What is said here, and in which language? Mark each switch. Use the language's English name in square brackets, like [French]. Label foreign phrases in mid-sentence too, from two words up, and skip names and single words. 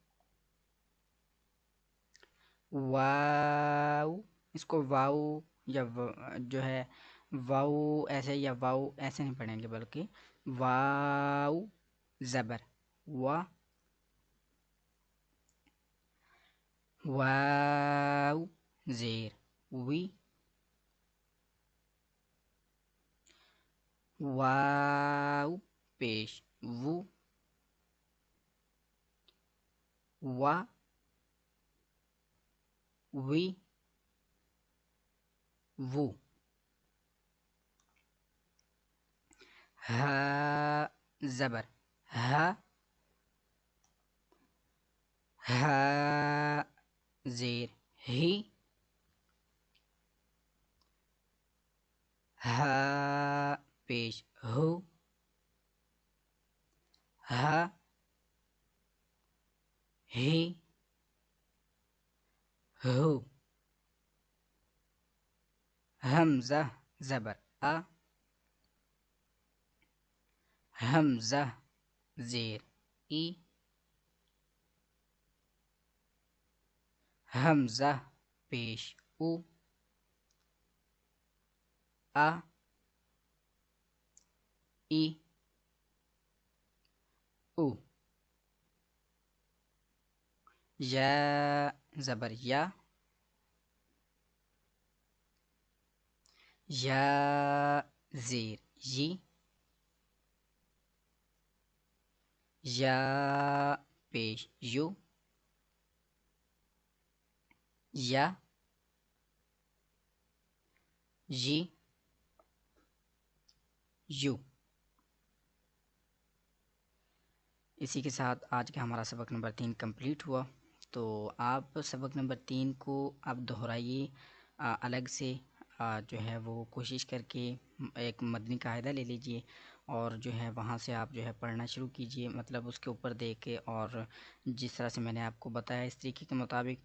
[Urdu] واو، اس کو واو یا جو ہے واو ایسے یا واو ایسے نہیں پڑھیں گے، بلکہ واو زبر وا، واو زیر وی، واو پیش وو، وا وی وو. ہا زبر ہا، ہا زیر ہی، ہا پیش ہو، ہا ہی ہو. حمزہ زبر آ، حمزہ زیر ای، حمزہ پیش او، آ ای او. یا زبر یا، یا زیر یی، یا پیش یو، یا یی یو. اسی کے ساتھ آج کا ہمارا سبق نمبر 3 کمپلیٹ ہوا. تو آپ سبق نمبر 3 کو آپ دہرائیے الگ سے، جو ہے وہ کوشش کر کے ایک مدنی قاعدہ لے لیجئے اور جو ہے وہاں سے آپ جو ہے پڑھنا شروع کیجئے، مطلب اس کے اوپر دیکھ کے، اور جس طرح سے میں نے آپ کو بتایا اس طریقے کے مطابق.